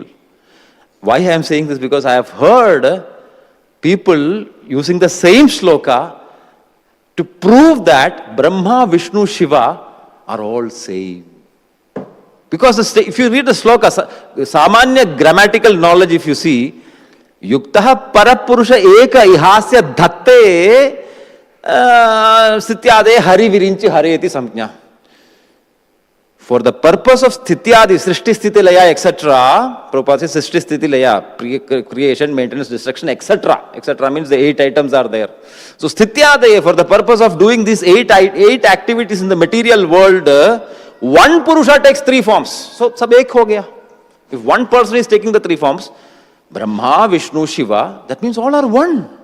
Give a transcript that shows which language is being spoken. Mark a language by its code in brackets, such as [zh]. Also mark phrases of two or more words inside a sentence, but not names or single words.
[en] Why I am saying this? Because I have heard people using the same shloka to prove that Brahma, Vishnu, Shiva are all same. Because if you read the shloka, Samanya grammatical knowledge, if you see, [sa] Yuktaha Parapurusha Eka Ihasya Dhatte Sityade Hari Virinchi Hareti Samjna. [en] For the purpose of Sthityadi, [sa] Srishti Sthiti Laya, [en] etc., Prabhupada says [sa] Srishti Sthiti Laya, [en] creation, maintenance, destruction, etc. etc. means the 8 items are there. So Sthityadi, for the purpose of doing these 8 activities in the material world, one Purusha takes 3 forms. [hi] So sab ek ho gaya. [en] If one person is taking the 3 forms, Brahma, Vishnu, Shiva, that means all are one.